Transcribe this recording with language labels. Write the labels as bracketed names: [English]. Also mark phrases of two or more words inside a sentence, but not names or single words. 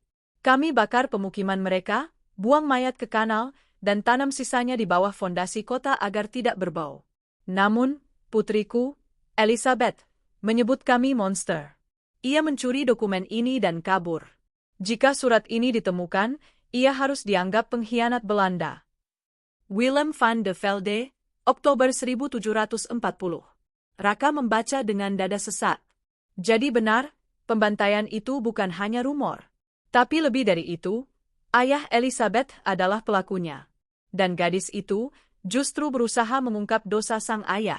[Indonesian] Kami bakar pemukiman mereka, buang mayat ke kanal, dan tanam sisanya di bawah fondasi kota agar tidak berbau. Namun, putriku, Elisabeth, menyebut kami monster. Ia mencuri dokumen ini dan kabur. Jika surat ini ditemukan, ia harus dianggap pengkhianat Belanda. Willem van de Velde, Oktober 1740. Raka membaca dengan dada sesak. Jadi benar, pembantaian itu bukan hanya rumor. Tapi lebih dari itu, ayah Elisabeth adalah pelakunya. Dan gadis itu justru berusaha mengungkap dosa sang ayah.